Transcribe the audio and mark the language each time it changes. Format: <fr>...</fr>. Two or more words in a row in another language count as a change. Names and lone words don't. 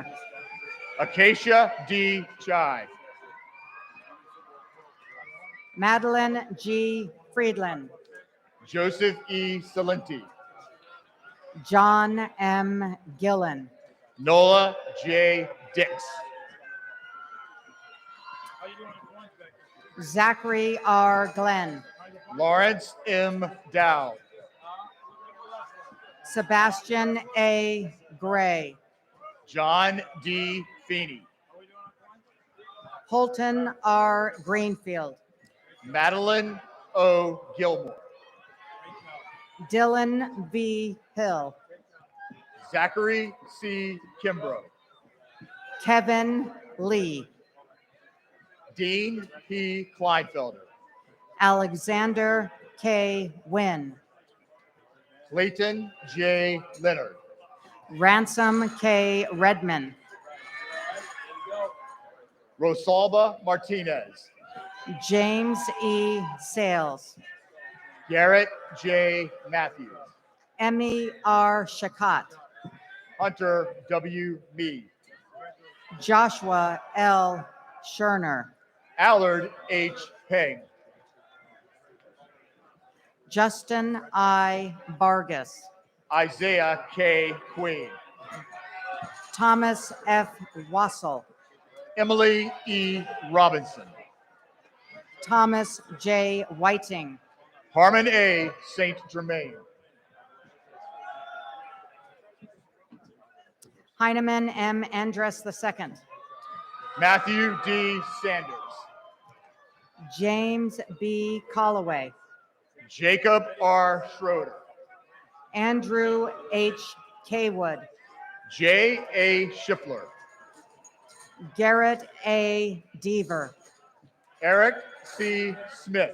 <en>Acacia D. Chai. Madeline G. Friedland. Joseph E. Salenti. John M. Gillen. Nola J. Dix. Zachary R. Glenn. Lawrence M. Dow. Sebastian A. Gray. John D. Feeney. Holton R. Greenfield. Madeline O. Gilmore. Dylan V. Hill. Zachary C. Kimbrough. Kevin Lee. Dean P. Kleinfelder. Alexander K. Wynn. Clayton J. Leonard. Ransom K. Redman. Rosalba Martinez. James E. Sales. Garrett J. Matthews. Emmy R. Shakat. Hunter W. Mead. Joshua L. Scherner. Allard H. Peng. Justin I. Vargas. Isaiah K. Queen. Thomas F. Wassel. Emily E. Robinson. Thomas J. Whiting. Harmon A. St. Germain. Heineman M. Andress II. Matthew D. Sanders. James B. Colloway. Jacob R. Schroeder. Andrew H. Kaywood. J. A. Schiffler. Garrett A. Deaver. Eric C. Smith.</en>